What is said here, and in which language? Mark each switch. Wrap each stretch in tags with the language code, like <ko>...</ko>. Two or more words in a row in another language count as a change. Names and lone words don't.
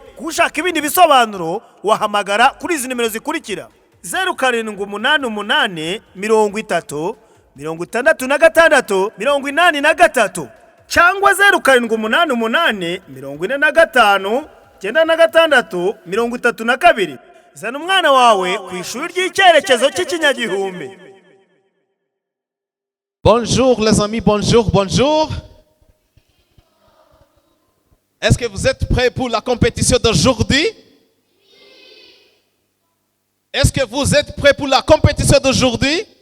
<rw>Kushaka ibindi bisobanuro wahamagara kuri izi nimero zikurikira: 0788 30 66 83 cyangwa 0788 45 96 32. Zana umwana wawe ku ishuri ry'icyerekezo cy'ikinyagihumbi.</rw> <fr>Bonjour les amis, bonjour. Est-ce que vous êtes prêts pour la compétition d'aujourd'hui? Est-ce que vous êtes prêts pour la compétition d'aujourd'hui?</fr>